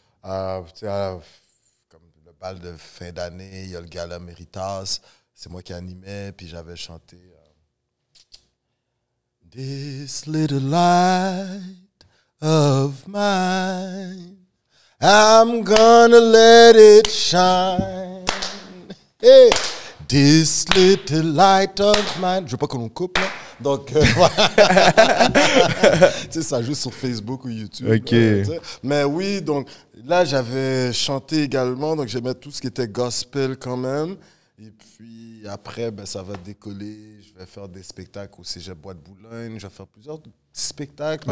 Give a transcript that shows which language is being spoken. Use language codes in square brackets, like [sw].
[fr] Comme le bal de fin d'année, il y a le gala Méritas. C'est moi qui animais, puis j'avais chanté [en] This little light of mine, I'm gonna let it shine. Hey, this little light of mine. [fr] Je veux pas qu'on nous coupe, là. Donc, tu sais, ça joue sur Facebook ou YouTube. [en] OK. [fr] Mais oui, donc là, j'avais chanté également. Donc, j'aimais tout ce qui était gospel quand même. Et puis après, ben, ça va décoller. Je vais faire des spectacles au Cégep Bois de Boulogne. Je vais faire plusieurs petits spectacles.